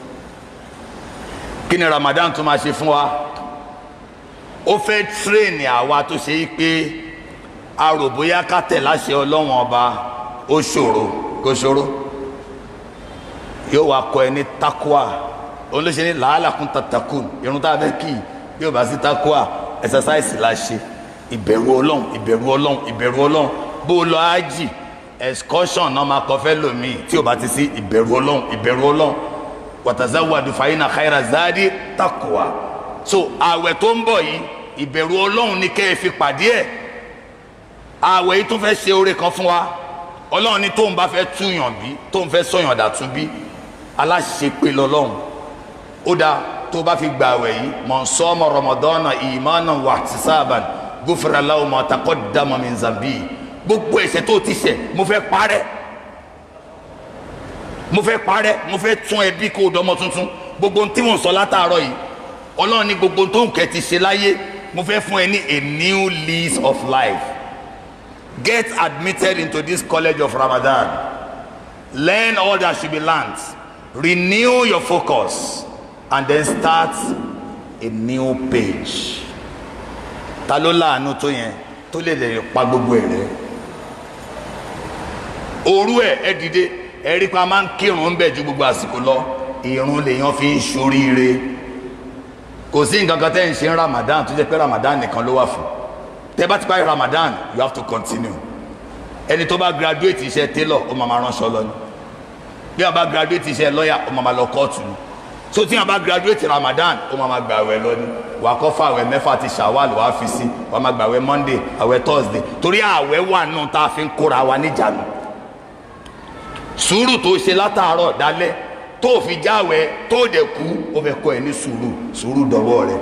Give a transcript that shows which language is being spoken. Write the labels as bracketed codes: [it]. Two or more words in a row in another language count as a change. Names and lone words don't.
[yo] kí ni Ramadan tún máa ṣe fún wa ó fẹ́ tírèènì àwa tó ṣe é pé a rò bóyá ká tẹ̀ láṣẹ Ọlọ́hun ọba ó ṣòro kó ṣòro yóò wá kọ́ ẹ ní takwa òun ló ṣe ní [ar] لعلكم تتقون [yo] irun tá a fẹ́ kí yóò bá sí takwa exercise la ṣe ìbẹ̀rù Ọlọ́hun ìbẹ̀rù Ọlọ́hun ìbẹ̀rù Ọlọ́hun bó lọ ájì excursion náà máa kọ fẹ́ lómi tí o bá ti sí ìbẹ̀rù Ọlọ́hun ìbẹ̀rù Ọlọ́hun [ar] وتزودوا فإن خير الزاد التقوى [yo] so àwẹ̀ tó ń bọ̀ yìí ìbẹ̀rù Ọlọ́hun ní kẹ́ ẹ fi pàdé ẹ̀ àwẹ̀ yìí tó fẹ́ ṣe oore kan fún wa Ọlọ́hun ní tóun bá fẹ́ túyàn bí tóun fẹ́ sọ̀yàn dàtún bí aláṣepé lọ́lọ́hun ó dáa tó bá fi gba àwẹ̀ yìí [ar] من صام رمضان إيمانا واحتسابا غفر له ما تقدم من ذنبه [yo] gbogbo ẹ̀ṣẹ̀ tó ti ṣẹ̀ mo fẹ́ parẹ́ mo fẹ́ tún ẹbí kó dọmọ tuntun gbogbo tí mo ń sọ látàárọ̀ yìí Ọlọ́run ní gbogbo tó ń kẹ́ ti ṣe láyé mo fẹ́ fún ẹ ní [en] a new lease of life get admitted into this college of Ramadan learn all that should be learned renew your focus and then start a new page [yo] ta ló láàánú tó yẹn tó lè pa gbogbo ẹ̀ rẹ́ òru ẹ dìde ẹ rí pa máa ń kírun ń bẹ ju gbogbo àsìkò lọ. Ìrun lèèyàn fi ń ṣoríire. Kò sí nǹkan kan tẹ́ ń ṣe ń Ramadan tó jẹ́ pé Ramadan nìkan ló wà fún. Tẹ́ bá ti parí Ramadan [en] you have to continue. [yo] Ẹni tó bá graduate iṣẹ́ tailor ó máa ránṣọ lọ ni. Bí wọ́n bá graduate iṣẹ́ lawyer ó máa lọ kóòtù ni. So tí wọ́n bá graduate Ramadan ó máa gba àwẹ̀ lọ ni. Wàá kọ́ fún àwẹ̀ mẹ́fà ti Shawwal wàá fi sí. Wàá máa gba àwẹ̀ Monday àwẹ̀ Thursday. Torí àwẹ̀ wà nù tá a fi ń kóra wa níjànú. Sùúrù tó ṣe látàárọ̀ dálẹ́ tó fi jáwẹ̀ tó dẹ̀ kú ó fẹ́ kọ́ ẹ ní sùúrù dọ̀wọ́ rẹ̀.